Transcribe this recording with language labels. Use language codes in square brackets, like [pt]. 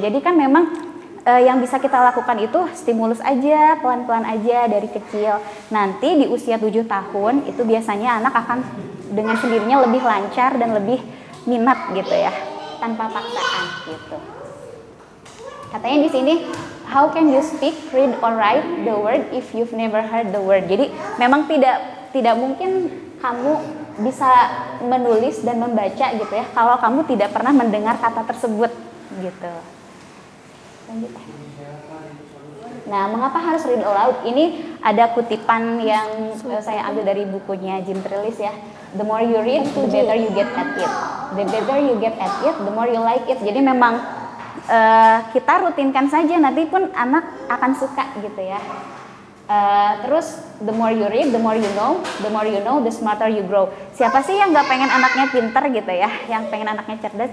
[id] Jadi kan memang yang bisa kita lakukan itu stimulus aja, pelan-pelan aja dari kecil. Nanti di usia 7 tahun itu biasanya anak akan dengan sendirinya lebih lancar dan lebih minat gitu ya, tanpa paksaan gitu. Katanya di sini, [en] how can you speak, read or write the word if you've never heard the word? [id] Jadi memang tidak mungkin kamu bisa menulis dan membaca gitu ya kalau kamu tidak pernah mendengar kata tersebut gitu. Lanjut. Nah, mengapa harus [en] read aloud? [id] Ini ada kutipan yang saya ambil dari bukunya Jim Trelease ya. [en] The more you read, the better you get at it. The better you get at it, the more you like it. [id] Jadi memang kita rutinkan saja, nanti pun anak akan suka gitu ya. Terus [en] the more you read, the more you know, the smarter you grow. [id] Siapa sih yang nggak pengen anaknya pinter gitu ya, yang pengen anaknya cerdas?